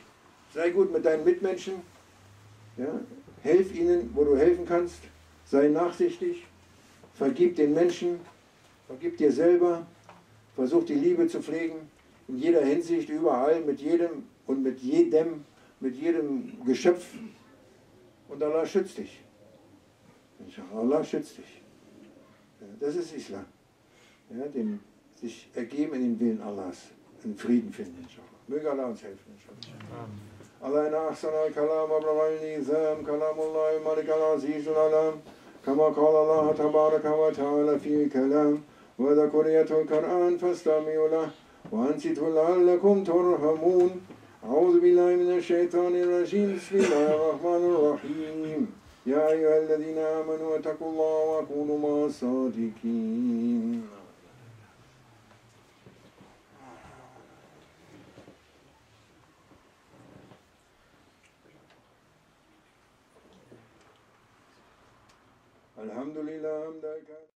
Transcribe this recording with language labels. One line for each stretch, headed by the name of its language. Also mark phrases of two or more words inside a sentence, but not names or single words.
German: Sei gut mit deinen Mitmenschen, ja, helf ihnen, wo du helfen kannst, sei nachsichtig, vergib den Menschen, vergib dir selber, versuch die Liebe zu pflegen, in jeder Hinsicht, überall, mit jedem und mit jedem Geschöpf. Und Allah schützt dich. Allah schützt dich. Ja, das ist Islam. Ja, dem sich ergeben in den Willen Allahs, in Frieden finden, inshallah. Möge Allah uns helfen, inshallah.
Arabic: الله إن أحسن الكلام أبرع النظام كلام الله الملك العزيز العلام كما قال الله تبارك وتعالى في الكلام وذكريات القرآن فاستمعوا له وأنصتوا لعلكم ترحمون. أعوذ بالله من الشيطان الرجيم بسم الله الرحمن الرحيم يا أيها الذين آمنوا اتقوا الله وكونوا مع الصادقين الحمد لله حمدك